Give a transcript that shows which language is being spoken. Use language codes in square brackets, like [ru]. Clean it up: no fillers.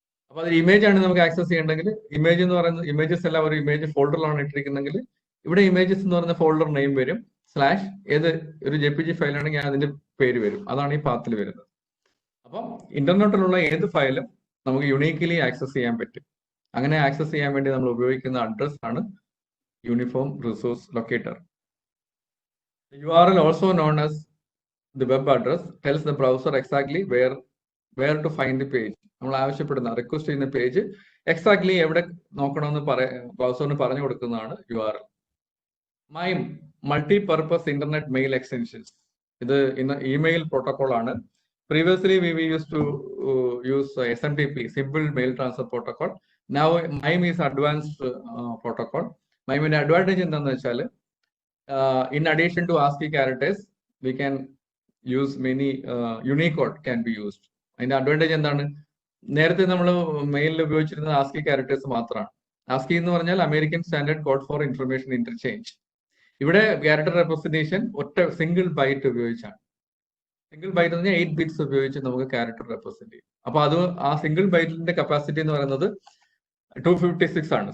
[ml] അപ്പൊ അതിൽ ഇമേജ് ആണ് നമുക്ക് ആക്സസ് ചെയ്യേണ്ടെങ്കിൽ, ഇമേജ് എന്ന് പറയുന്നത് ഇമേജസ് എല്ലാം ഒരു ഇമേജ് ഫോൾഡറിലാണ് ഇട്ടിരിക്കുന്നെങ്കിൽ ഇവിടെ ഇമേജസ് എന്ന് പറയുന്ന ഫോൾഡർ നെയിം വരും, സ്ലാഷ് ഏത് ഒരു JPG ഫയലാണെങ്കിൽ അതിന്റെ പേര് വരും. അതാണ് ഈ പാത്തിൽ വരുന്നത്. അപ്പം ഇന്റർനെറ്റിലുള്ള ഏത് ഫയലും നമുക്ക് യുണീക്കലി ആക്സസ് ചെയ്യാൻ പറ്റും. അങ്ങനെ ആക്സസ് ചെയ്യാൻ വേണ്ടി നമ്മൾ ഉപയോഗിക്കുന്ന അഡ്രസ് ആണ് uniform resource locator. [en] URL also known as the web address tells the browser exactly where to find the page. [ml] നമ്മൾ ആവശ്യപ്പെടുന്ന റിക്വസ്റ്റ് ചെയ്യുന്ന പേജ് എക്സാക്ട്ലി എവിടെ നോക്കണമെന്ന് ബ്രൗസറിന് പറഞ്ഞു കൊടുക്കുന്നതാണ് URL. MIME multi purpose internet mail extensions. ഇത് ഇമെയിൽ പ്രോട്ടോകോൾ ആണ്. [en] Previously we used to use SMTP, Simple Mail Transfer Protocol. [ml] Now MIME is advanced protocol. MIME advantage എന്താണെന്ന് വെച്ചാൽ in addition to ASCII characters, we can use many Unicode can be used. അതിന്റെ advantage എന്താണ്? നേരത്തെ നമ്മൾ മെയിലിൽ ഉപയോഗിച്ചിരുന്നത് [en] ASCII characters [ml] മാത്രമാണ്. ASCII എന്ന് പറഞ്ഞാൽ American standard code for information interchange. ഇവിടെ ക്യാരക്ടർ റെപ്രസെന്റേഷൻ ഒറ്റ സിംഗിൾ ബൈറ്റ് ഉപയോഗിച്ചാണ്. സിംഗിൾ ബൈറ്റ് എന്ന് പറഞ്ഞാൽ 8 ബിറ്റ്സ് ഉപയോഗിച്ച് നമുക്ക് ക്യാരക്ടർ റെപ്രസെന്റ് ചെയ്യും. അപ്പൊ അത് ആ സിംഗിൾ ബൈറ്റിന്റെ കപ്പാസിറ്റി എന്ന് പറയുന്നത് 256 ആണ്.